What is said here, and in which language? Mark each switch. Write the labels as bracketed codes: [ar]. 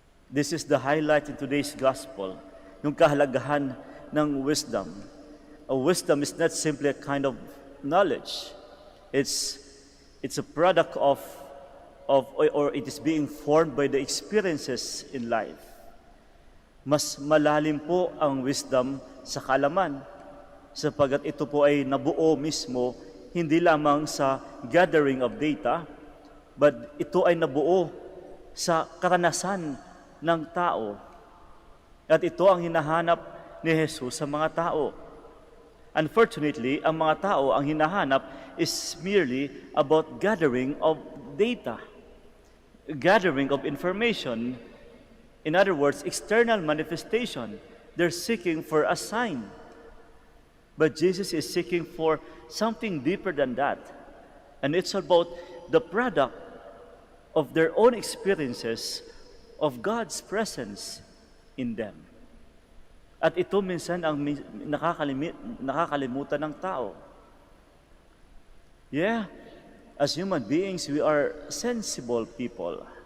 [en] This is the highlight in today's gospel, [tl] yung kahalagahan ng wisdom. [en] Wisdom is not simply a kind of knowledge. It's a product of or it is being formed by the experiences in life. [tl] Mas malalim po ang wisdom sa kaalaman, sapagkat ito po ay nabuo mismo hindi lamang sa [en] gathering of data, [tl] but ito ay nabuo sa karanasan ng tao. At ito ang hinahanap ni Jesus sa mga tao. [en] Unfortunately, [tl] ang mga tao ang hinahanap [en] is merely about gathering of data, gathering of information. In other words, external manifestation. They're seeking for a sign. But Jesus is seeking for something deeper than that. And it's about the product of their own experiences of God's presence in them. [tl] At ito minsan ang nakakalimutan ng tao. [en] Yeah, as human beings, we are sensible people.